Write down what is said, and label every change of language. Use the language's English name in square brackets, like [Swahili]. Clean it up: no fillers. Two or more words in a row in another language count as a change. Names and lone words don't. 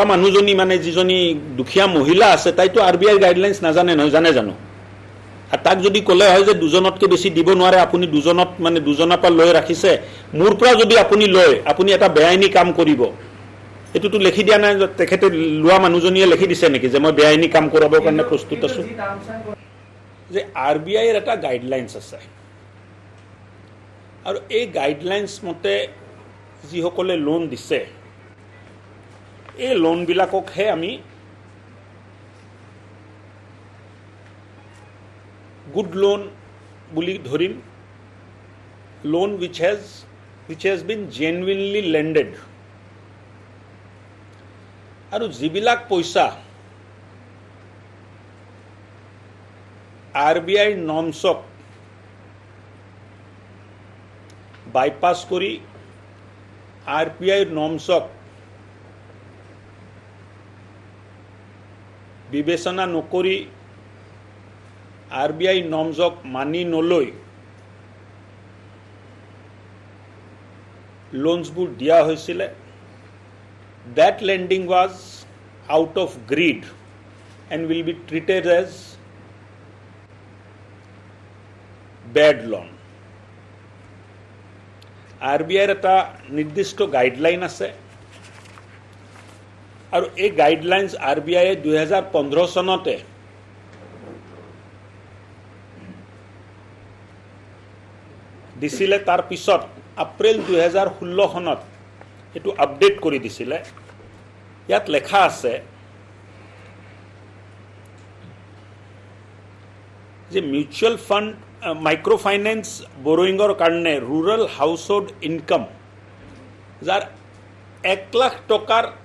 [Assamese] মানুহজনী মানে যিজনী দুখীয়া মহিলা আছে তাইতো RBI গাইডলাইন্স নাজানে নহয় জানে জানো আৰু তাক যদি ক'লে হয় যে দুজনতকৈ বেছি দিব নোৱাৰে আপুনি দুজনৰ পৰা লৈ ৰাখিছে মোৰ পৰা যদি আপুনি লয় আপুনি এটা বেআইনী কাম কৰিব এইটোতো লিখি দিয়া নাই তেখেতে লোৱা মানুহজনীয়ে লিখি দিছে নেকি যে মই বেআইনী কাম কৰাবৰ কাৰণে প্ৰস্তুত আছোঁ যে RBIৰ এটা গাইডলাইন্স আছে আৰু এই গাইডলাইন্স মতে যিসকলে লোন দিছে এই লোনবিলাককহে আমি [English] good loan [Assamese] বুলি ধৰিম [English] loan which has been genuinely lended [Assamese] আৰু যিবিলাক পইচা RBI নৰ্মছক বাইপাছ কৰি RBI নৰ্মছক বিবেচনা নকৰি RBI নৰ্মছক মানি নলৈ লোনছবোৰ দিয়া হৈছিলে [English] that lending was out of greed and will be treated as bad loan RBIৰ এটা নিৰ্দিষ্ট গাইডলাইন আছে আৰু এই গাইডলাইন্স RBI 2015 চনতে [Assamese] দিছিলে তাৰ পিছত এপ্ৰিল 2016 সনত এটো আপডেট কৰি দিছিলে ইয়াত লেখা আছে যে [English] mutual fund micro finance borrowing [Assamese] কাৰণে [English] rural household income [Assamese] যাৰ 1 লাখ টকাৰ